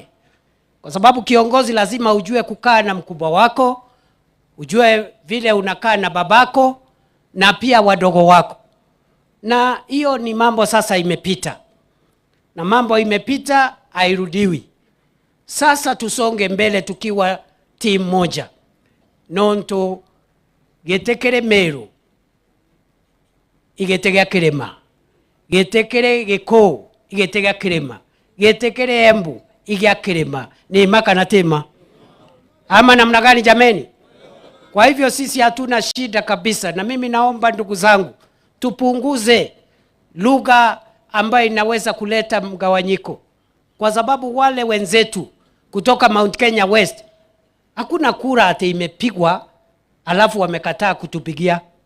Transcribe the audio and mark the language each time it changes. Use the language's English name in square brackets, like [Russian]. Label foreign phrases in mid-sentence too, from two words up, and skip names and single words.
[Swahili] Kwa sababu kiongozi lazima ujue kukaa na mkubwa wako, ujue vile unakaa na babako na pia wadogo wako. Na hiyo ni mambo sasa imepita. na mambo imepita hairudiwi. Sasa tusonge mbele tukiwa timu moja. [Meru] Nonto getekere Meru igetega Kirima, getekere Gikuu igetega Kirima, getekere Embu igia Kirima. Ni maka na tema [Swahili] ama namna gani jameni? Kwa hivyo sisi hatuna shida kabisa, na mimi naomba ndugu zangu tupunguze lugha ambayo inaweza kuleta mgawanyiko, kwa sababu wale wenzetu kutoka Mount Kenya West hakuna kura ati imepigwa alafu wamekataa kutupigia.